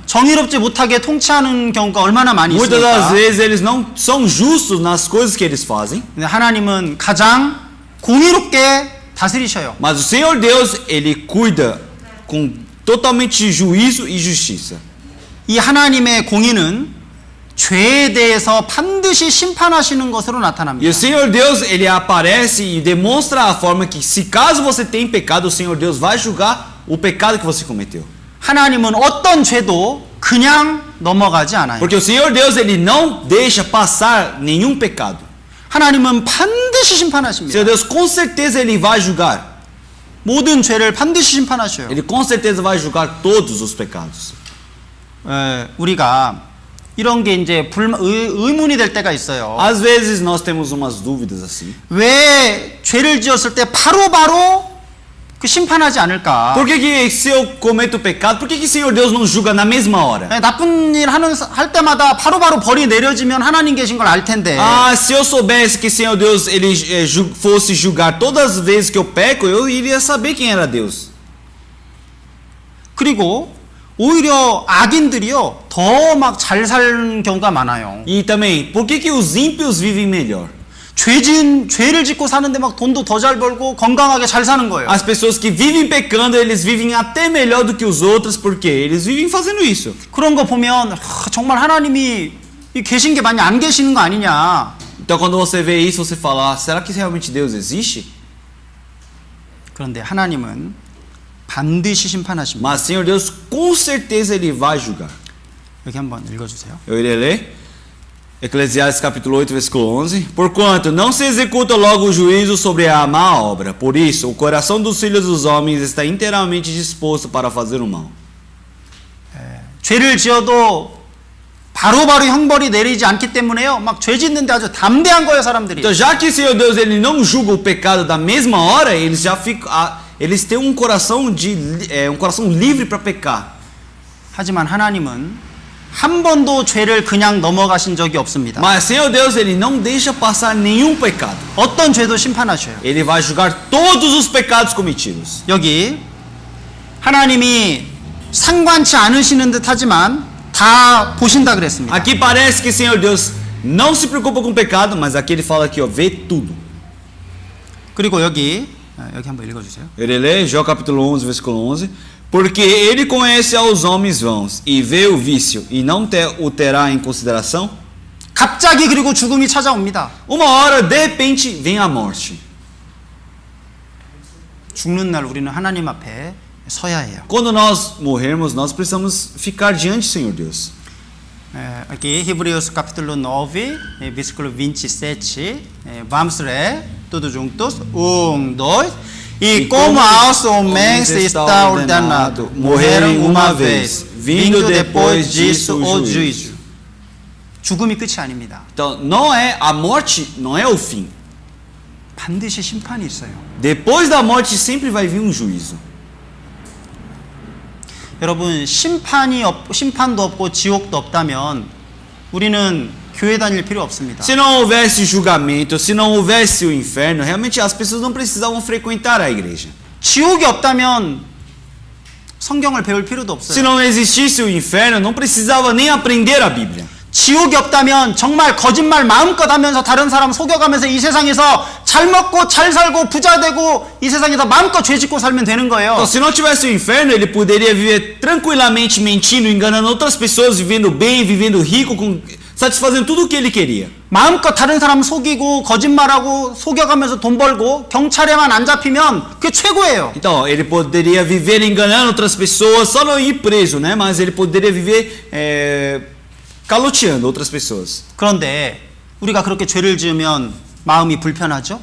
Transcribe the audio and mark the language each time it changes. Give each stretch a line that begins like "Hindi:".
Korean: 정의롭지 못하게 통치하는 경우가 얼마나 많이
Portuguese: Muitas das
Korean: 있습니까?
Portuguese: vezes eles não são justos nas coisas que eles fazem.
Korean: 근데 하나님은 가장 공의롭게 다스리셔요.
Portuguese: Mas o Senhor Deus, ele cuida com totalmente juízo e justiça.
Korean: 이 하나님의 공의는 죄에 대해서 반드시 심판하시는 것으로
Portuguese: E
Korean: 나타납니다.
Portuguese: o Senhor Deus, ele aparece e demonstra a forma que se caso você tem pecado, o Senhor Deus vai julgar o pecado que você cometeu.
Korean: 하나님은 어떤 죄도 그냥 넘어가지 않아요.
Portuguese: Porque o Senhor Deus, ele não deixa passar nenhum pecado.
Korean: 하나님은 반드시
Portuguese: O
Korean: 심판하십니다.
Portuguese: Senhor Deus, com certeza, ele vai julgar.
Korean: 모든 죄를 반드시 심판하셔요.
Portuguese: Ele com certeza vai julgar todos os pecados.
Korean: 우리가 이런 게 이제 의문이 될 때가 있어요.
Portuguese: Às vezes nós temos umas dúvidas assim.
Korean: 왜 죄를 지었을 때 바로바로 그 심판하지 않을까?
Portuguese: Por que se eu cometo pecado, por que o Senhor Deus não julga na mesma hora?
Korean: 나쁜 일 할 때마다 바로바로 벌이 내려지면 하나님 계신 걸 알 텐데.
Portuguese: Ah, se eu soubesse que o Senhor Deus ele fosse julgar todas as vezes que eu peco, eu iria saber quem era Deus.
Korean: 그리고 오히려 악인들이요 더 막 잘 사는 경우가 많아요.
Portuguese: E também, por que os ímpios vivem melhor?
Korean: 죄를 짓고 사는데 막 돈도 더 잘 벌고 건강하게 잘 사는 거예요.
Portuguese: As pessoas que vivem pecando, eles vivem até melhor do que os outros, porque eles vivem fazendo isso.
Korean: 그런 거 보면 정말 하나님이 계신 게 많이 안 계시는 거 아니냐.
Portuguese: Então quando você vê isso, você fala, será que realmente Deus existe?
Korean: 그런데 하나님은 반드시 심판하십니다.
Portuguese: Mas Senhor Deus, com certeza Ele vai julgar.
Korean: 여기 한번 읽어주세요.
Portuguese: Eu irei ler Eclesiastes capítulo 8, versículo 11. Porquanto não se executa logo o juízo sobre a má obra, por isso o coração dos filhos dos homens está inteiramente disposto para fazer o mal.
Korean: 죄를 지어도 바로바로 형벌이 내리지 않기 때문에요. 막 죄 짓는데 아주 담대한 거예요, 사람들이.
Portuguese: Então, já que o Senhor Deus ele não julga o pecado da mesma hora, eles já ficam, eles têm um coração livre para pecar.
Korean: 하지만 하나님은 한 번도 죄를 그냥 넘어가신 적이 없습니다.
Portuguese: Mas Senhor Deus ele não deixa passar nenhum pecado.
Korean: 어떤 죄도 심판하셔요.
Portuguese: Ele vai julgar todos os pecados cometidos.
Korean: 여기 하나님이 상관치 않으시는 듯 하지만 다 보신다 그랬습니다.
Portuguese: Aqui parece que o Senhor Deus não se preocupa com o pecado, mas aqui ele fala que ó, vê tudo.
Korean: 그리고 여기 한번 읽어주세요.
Portuguese: Ele lê Jó capítulo 11, versículo 11. Porque ele conhece aos homens vãos e vê o vício e não o terá em consideração.
Korean: 갑자기 그리고 죽음이 찾아옵니다.
Portuguese: Uma hora, de repente, vem a morte.
Korean: 죽는 날 우리는 하나님 앞에 서야 해요.
Portuguese: Quando nós morrermos, nós precisamos ficar diante do Senhor Deus. Aqui, Hebreus capítulo 9, versículo 27. Vamos ler todos juntos. 1, 2. E como aos homens está ordenado, morreram uma vez, vindo depois disso o juízo.
Korean: 죽음이 끝이 아닙니다.
Portuguese: Então, a morte não é o fim.
Korean: 반드시 심판이 있어요.
Portuguese: Depois da morte sempre vai vir um juízo.
Korean: 여러분, 심판도 없고 지옥도 없다면 우리는 교회 다닐 필요 없습니다.
Portuguese: Se não houvesse julgamento, se não houvesse o inferno, realmente as pessoas não precisavam frequentar a igreja.
Korean: 지옥이 없다면 성경을 배울 필요도
Portuguese: Se
Korean: 없어요.
Portuguese: não existisse o inferno, não precisava nem aprender a Bíblia.
Korean: 지옥이 없다면 정말 거짓말 마음껏 하면서 다른 사람 속여가면서 이 세상에서 잘 먹고 잘 살고 부자 되고 이 세상에서 마음껏 죄 짓고 살면 되는 거예요.
Portuguese: Então, se não tivesse o inferno, ele poderia viver tranquilamente mentindo, enganando outras pessoas, vivendo bem, vivendo rico, satisfazendo tudo o que ele queria.
Korean: 마음껏 다른 사람 속이고 거짓말하고 속여가면서 돈 벌고 경찰에만 안 잡히면 그게 최고예요.
Portuguese: Então, ele poderia viver enganando outras pessoas, só não ir preso, né? Mas ele poderia viver caloteando outras pessoas.
Korean: 그런데 우리가 그렇게 죄를 지으면 마음이 불편하죠?